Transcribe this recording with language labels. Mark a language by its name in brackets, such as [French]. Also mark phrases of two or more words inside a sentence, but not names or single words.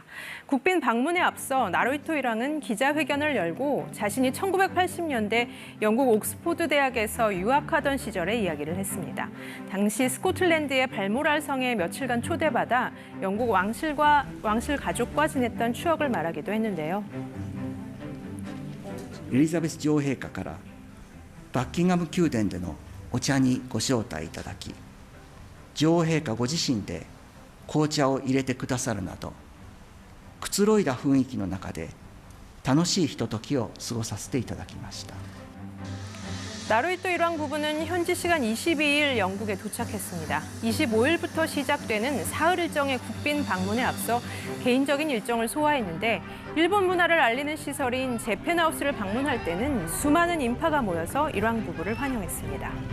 [Korean] 국빈 방문에 앞서 나루히토 1왕은 기자회견을 열고 자신이 1980년대 영국 옥스퍼드 대학에서 유학하던 시절의 이야기를 했습니다. 당시 스코틀랜드의 발모랄 성에 며칠간 초대받아 영국 왕실 가족과 지냈던 추억을 말하기도 했는데요. [Japanese] エリザベス女王陛下からバッキンガム宮殿でのお茶にご招待いただき、女王陛下ご自身で紅茶を入れてくださるなど、くつろいだ雰囲気の中で楽しいひとときを過ごさせていただきました。 [Korean] 나루히토 1왕 부부는 현지 시간 22일 영국에 도착했습니다. 25일부터 시작되는 사흘 일정의 국빈 방문에 앞서 개인적인 일정을 소화했는데 일본 문화를 알리는 시설인 재팬하우스를 방문할 때는 수많은 인파가 모여서 1왕 부부를 환영했습니다.